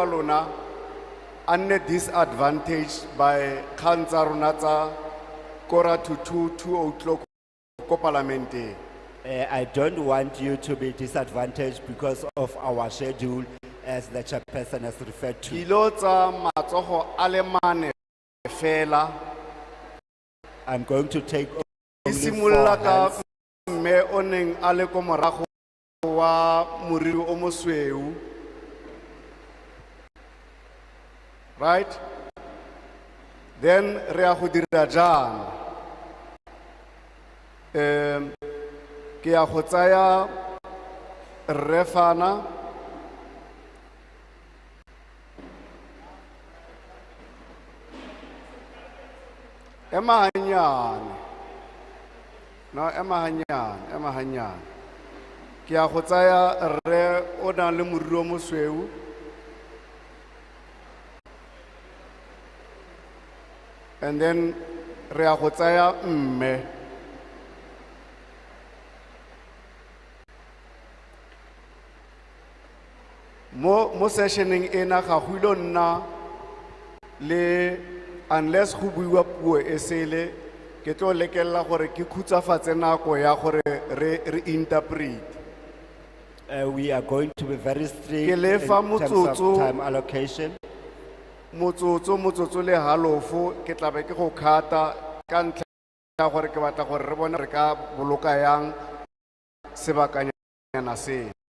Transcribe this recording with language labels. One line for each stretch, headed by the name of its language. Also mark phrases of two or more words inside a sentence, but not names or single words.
Tswana: lona a nne disadvantaged by kgang tsa rona tsa kora to 2 o'clock ko parlamenteng.
English: I don't want you to be disadvantaged because of our schedule as the chairperson has referred to.
Tswana: Dilo tsa matsogo a le mane fela.
English: I'm going to take
Tswana: Di
English: only 4
Tswana: simolola ka
English: hands.
Tswana: mme o neng a le ko morago wa moriri o mosweu.
English: Right?
Tswana: Then re a go dira jang. Ke a go tsaya refana ema hanyane. No, ema hanyane. Ke a go tsaya re o na le moriri o mosweu. And then re a go tsaya mme. Mo sessioneng ena ga go ilo nna le unless go buiwa puo e sele ke tlo lekella gore ke khutsafatse nako ya gore re interpret.
English: We are going to be very strict
Tswana: Ke
English: in
Tswana: lefa
English: terms of
Tswana: motsotso
English: time allocation.
Tswana: motsotso le halofo ke tla be ke go khata ka ntlha ya gore ke batla gore re bone re ka boloka yang sebakanyana se.